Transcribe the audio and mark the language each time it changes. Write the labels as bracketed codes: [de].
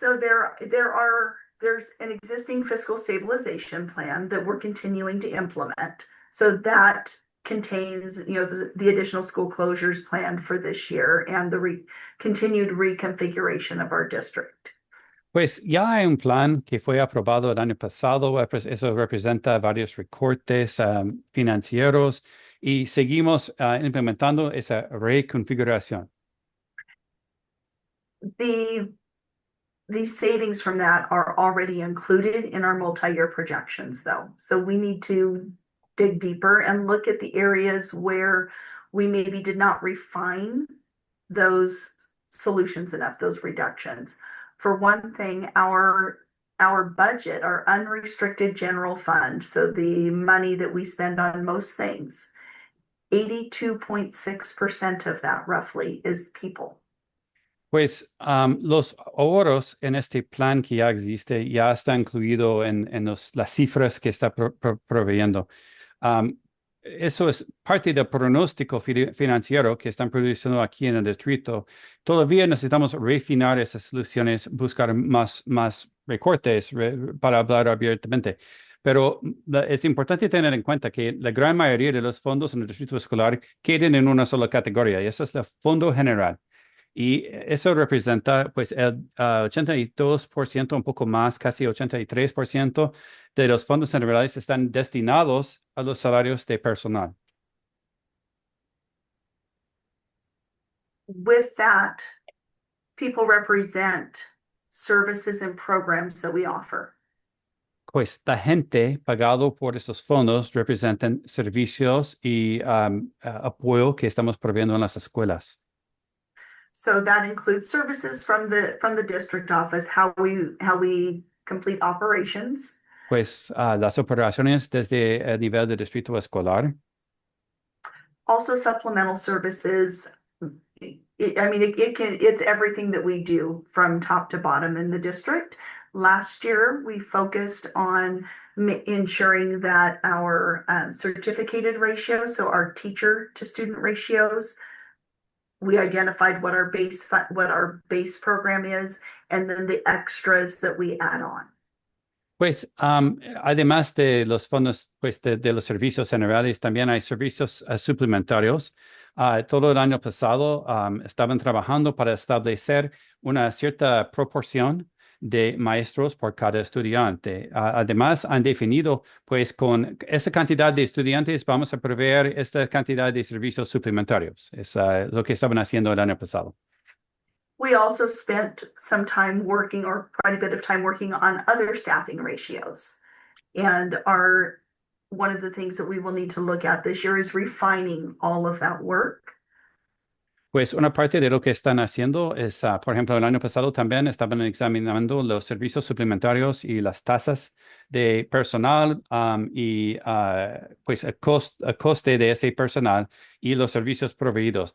[en] So there's an existing fiscal stabilization plan that we're continuing to implement. So that contains, the additional school closures planned for this year and the continued reconfiguration of our district. [es] Pues ya hay un plan que fue aprobado el año pasado. Eso representa varios recortes financieros y seguimos implementando esa reconfiguración. [en] The savings from that are already included in our multi-year projections, though. So we need to dig deeper and look at the areas where we maybe did not refine those solutions enough, those reductions. For one thing, our budget, our unrestricted general fund, so the money that we spend on most things, 82.6% of that roughly is people. [es] Pues los ahorros en este plan que ya existe ya está incluido en las cifras que está proveyendo. Eso es parte del pronóstico financiero que están produciendo aquí en el distrito. Todavía necesitamos refinar esas soluciones, buscar más recortes para hablar abiertamente. Pero es importante tener en cuenta que la gran mayoría de los fondos en el distrito escolar quedan en una sola categoría, y eso es el fondo general. Y eso representa pues el 82%, un poco más, casi 83% de los fondos generales están destinados a los salarios de personal. [en] With that, people represent services and programs that we offer. [es] Pues la gente pagado por esos fondos representan servicios y apoyo que estamos proveyendo en las escuelas. [en] So that includes services from the district office, how we complete operations. [es] Pues las operaciones desde el nivel de distrito escolar. [en] Also supplemental services. It's everything that we do from top to bottom in the district. Last year, we focused on ensuring that our certificated ratios, so our teacher to student ratios, we identified what our base program is, and then the extras that we add on. [es] Pues además de los fondos, pues de los servicios generales, también hay servicios suplementarios. Todo el año pasado estaban trabajando para establecer una cierta proporción de maestros por cada estudiante. Además, han definido, pues con esa cantidad de estudiantes vamos a proveer esta cantidad de servicios suplementarios. Es lo que estaban haciendo el año pasado. [en] We also spent some time working, or quite a bit of time working on other staffing ratios. And one of the things that we will need to look at this year is refining all of that work. [es] Pues una parte de lo que están haciendo es, por ejemplo, el año pasado también estaban examinando los servicios suplementarios y las tasas de personal pues el coste de ese personal y los servicios proveídos.